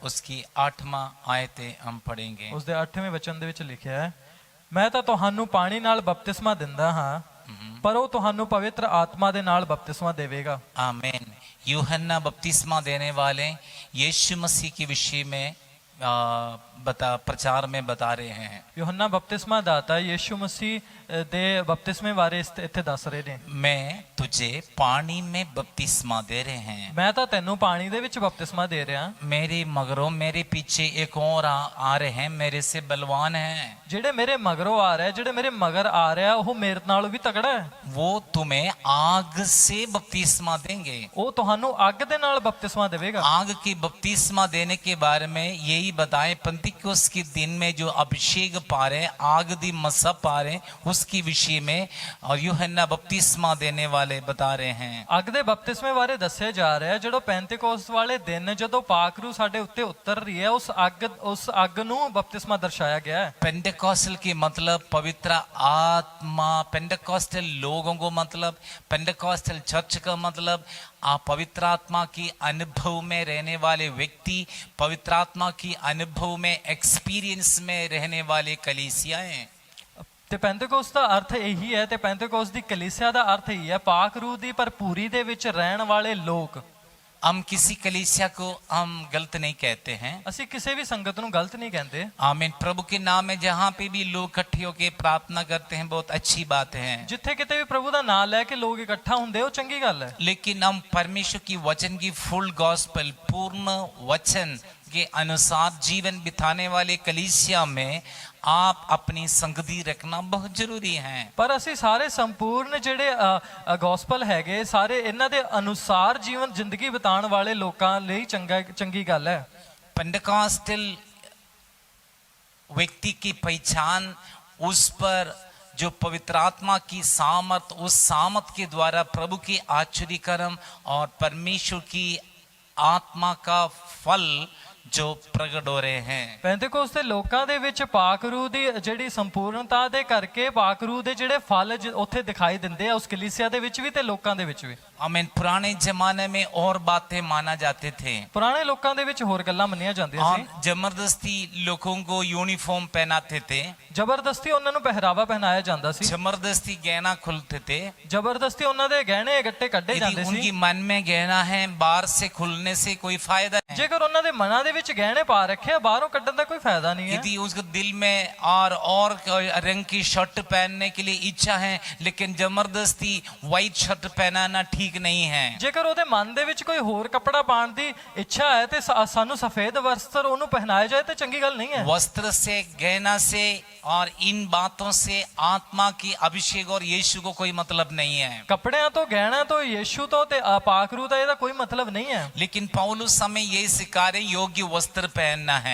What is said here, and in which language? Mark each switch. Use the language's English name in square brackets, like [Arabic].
[Hindi] उसकी 8वां आयते हम पढ़ेंगे। [Punjabi] ਉਸ ਦੇ 8ਵੇਂ ਵਚਨ ਦੇ ਵਿੱਚ ਲਿਖਿਆ ਹੈ, ਮੈਂ ਤਾਂ ਤੁਹਾਨੂੰ ਪਾਣੀ ਨਾਲ ਬਪਤਿਸਮਾ ਦਿੰਦਾ ਹਾਂ, ਪਰ ਉਹ ਤੁਹਾਨੂੰ ਪਵਿੱਤਰ ਆਤਮਾ ਦੇ ਨਾਲ ਬਪਤਿਸਮਾ ਦੇਵੇਗਾ। [Hindi] आमीन। यूहन्ना बपतिस्मा देने वाले यीशु मसीह के विषय में प्रचार में बता रहे हैं। [Punjabi] ਯੂਹੰਨਾ ਬਪਤਿਸਮਾ ਦਾਤਾ ਯੀਸ਼ੂ ਮਸੀਹ ਦੇ ਬਪਤਿਸਮੇ ਬਾਰੇ ਇੱਥੇ ਦੱਸ ਰਹੇ ਨੇ। [Hindi] मैं तुझे पानी में बपतिस्मा दे रहे हैं। [Punjabi] ਮੈਂ ਤਾਂ ਤੈਨੂੰ ਪਾਣੀ ਦੇ ਵਿੱਚ ਬਪਤਿਸਮਾ ਦੇ ਰਿਹਾ। [Hindi] मेरे मगरों मेरे पीछे एक और आ रहे हैं, मेरे से बलवान हैं। [Punjabi] ਜਿਹੜੇ ਮੇਰੇ ਮਗਰੋਂ ਆ ਰਿਹਾ, ਜਿਹੜੇ ਮੇਰੇ ਮਗਰ ਆ ਰਿਹਾ, ਉਹ ਮੇਰੇ ਨਾਲੋਂ ਵੀ ਤਕੜਾ ਹੈ। [Hindi] वो तुम्हें आग से बपतिस्मा देंगे। ਉਹ ਤੁਹਾਨੂੰ ਅੱਗ ਦੇ ਨਾਲ ਬਪਤਿਸਮਾ ਦੇਵੇਗਾ। आग की बपतिस्मा देने के बारे में यही बताएं, पंतिकुस के दिन में जो अभिषेक पा रहे, आग दी मसा पा रहे, उसकी विषय में और यूहन्ना बपतिस्मा देने वाले बता रहे हैं। [Punjabi] ਅੱਗ ਦੇ ਬਪਤਿਸਮੇ ਬਾਰੇ ਦੱਸਿਆ ਜਾ ਰਿਹਾ ਹੈ। ਜਦੋਂ ਪੈਂਤੇਕੋਸਤ ਵਾਲੇ ਦਿਨ ਜਦੋਂ ਪਾਕਰੂ ਸਾਡੇ ਉੱਤੇ ਉਤਰ ਰਹੀ ਹੈ, ਉਸ ਅੱਗ ਨੂੰ ਬਪਤਿਸਮਾ ਦਰਸਾਇਆ ਗਿਆ है। [Hindi] पेंटेकोस्टल की मतलब पवित्र आत्मा, पेंटेकोस्टल लोगों को मतलब, पेंटेकोस्टल चर्च का मतलब आप पवित्र आत्मा की अनुभव में रहने वाले व्यक्ति, पवित्र आत्मा की अनुभव में एक्सपीरियंस में रहने वाले कलीसियाएं। [Punjabi] ਤੇ ਪੈਂਤੇਕੋਸਤ ਦਾ ਅਰਥ ਇਹੀ ਹੈ, ਤੇ ਪੈਂਤੇਕੋਸਤ ਦੀ ਕਲੀਸਿਆ ਦਾ ਅਰਥ ਇਹੀ ਹੈ, ਪਾਕ ਰੂਹ ਦੀ ਭਰਪੂਰੀ ਦੇ ਵਿੱਚ ਰਹਿਣ ਵਾਲੇ ਲੋਕ। [Hindi] हम किसी कलीसिया को हम गलत नहीं कहते हैं। [Punjabi] ਅਸੀਂ ਕਿਸੇ ਵੀ ਸੰਗਤ ਨੂੰ ਗਲਤ ਨਹੀਂ ਕਹਿੰਦੇ। [Hindi] आमीन। प्रभु के नाम में जहाँ पे भी लोग इकट्ठे होकर प्रार्थना करते हैं, बहुत अच्छी बात है। [Punjabi] ਜਿੱਥੇ ਕਿਤੇ ਵੀ ਪ੍ਰਭੂ ਦਾ ਨਾਮ ਲੈ ਕੇ ਲੋਕ ਇਕੱਠਾ ਹੁੰਦੇ, ਉਹ ਚੰਗੀ ਗੱਲ ਹੈ। [Hindi] लेकिन हम परमेश्वर की वचन की फुल गॉस्पेल, पूर्ण वचन के अनुसार जीवन बिताने वाले कलीसिया में आप अपनी संगति रखना बहुत जरूरी है। [Punjabi] ਪਰ ਅਸੀਂ ਸਾਰੇ ਸੰਪੂਰਨ ਜਿਹੜੇ ਗੋਸਪਲ ਹੈਗੇ, ਸਾਰੇ ਇਹਨਾਂ ਦੇ ਅਨੁਸਾਰ ਜੀਵਨ ਜ਼ਿੰਦਗੀ ਬਿਤਾਉਣ ਵਾਲੇ ਲੋਕਾਂ ਲਈ ਚੰਗੀ ਗੱਲ ਹੈ। [Hindi] पेंटेकोस्टल व्यक्ति की पहचान उस पर जो पवित्र आत्मा की सामर्थ, उस सामर्थ के द्वारा प्रभु की आश्चर्य कर्म और परमेश्वर की आत्मा का फल जो प्रकट हो रहे हैं। [Punjabi] ਪੈਂਤੇਕੋਸਤ ਦੇ ਲੋਕਾਂ ਦੇ ਵਿੱਚ ਪਾਕ ਰੂਹ ਦੀ ਜਿਹੜੀ ਸੰਪੂਰਨਤਾ ਦੇ ਕਰਕੇ ਪਾਕ ਰੂਹ ਦੇ ਜਿਹੜੇ ਫਲ ਉੱਥੇ ਦਿਖਾਈ ਦਿੰਦੇ ਆ, ਉਸ ਕਲੀਸਿਆ ਦੇ ਵਿੱਚ ਵੀ ਤੇ ਲੋਕਾਂ ਦੇ ਵਿੱਚ ਵੀ। [Hindi] आमीन। पुराने जमाने में और बातें माना जाते थे। [Punjabi] ਪੁਰਾਣੇ ਲੋਕਾਂ ਦੇ ਵਿੱਚ ਹੋਰ ਗੱਲਾਂ ਮੰਨੀਆਂ ਜਾਂਦੀਆਂ [Hindi] और [Punjabi] ਸੀ। [Hindi] जबरदस्ती लोगों को यूनिफॉर्म पहनाते थे, [Punjabi] ਜ਼ਬਰਦਸਤੀ ਉਹਨਾਂ ਨੂੰ ਪਹਿਰਾਵਾ ਪਹਿਨਾਇਆ ਜਾਂਦਾ ਸੀ, [Hindi] जबरदस्ती गहना खुलते थे। [Punjabi] ਜ਼ਬਰਦਸਤੀ ਉਹਨਾਂ ਦੇ ਗਹਿਣੇ ਗੱਟੇ ਕੱਢੇ [Hindi] यदि [Punjabi] ਜਾਂਦੇ [Hindi] उनकी [Punjabi] ਸੀ। [Hindi] मन में गहना है, बाहर से खुलने से कोई फायदा है। [Punjabi] ਜੇਕਰ ਉਹਨਾਂ ਦੇ ਮਨਾਂ ਦੇ ਵਿੱਚ ਗਹਿਣੇ ਪਾ ਰੱਖੇ, ਬਾਹਰੋਂ ਕੱਢਣ ਦਾ ਕੋਈ ਫਾਇਦਾ ਨਹੀਂ ਹੈ। [Hindi] यदि उसके दिल में और रंग की शर्ट पहनने के लिए इच्छा है, लेकिन जबरदस्ती व्हाइट शर्ट पहनाना ठीक नहीं है। [Punjabi] ਜੇਕਰ ਉਹਦੇ ਮਨ ਦੇ ਵਿੱਚ ਕੋਈ ਹੋਰ ਕੱਪੜਾ ਪਾਉਣ ਦੀ ਇੱਛਾ ਹੈ ਤੇ ਸਾਨੂੰ ਸਫੇਦ ਵਸਤਰ ਉਹਨੂੰ ਪਹਿਨਾਇਆ ਜਾਏ ਤੇ ਚੰਗੀ ਗੱਲ ਨਹੀਂ ਹੈ। [Hindi] वस्त्र से, गहना से और इन बातों से आत्मा की अभिषेक और यीशु को कोई मतलब नहीं है। [Punjabi] ਕੱਪੜਿਆਂ ਤੋਂ, ਗਹਿਣਿਆਂ ਤੋਂ, ਯੀਸ਼ੂ ਤੋਂ ਤੇ ਪਾਕ ਰੂਹ ਦਾ ਇਹਦਾ ਕੋਈ ਮਤਲਬ ਨਹੀਂ ਹੈ। [Hindi] लेकिन पौलुस हमें यही सिखा रहे, योग्य वस्त्र पहनना है।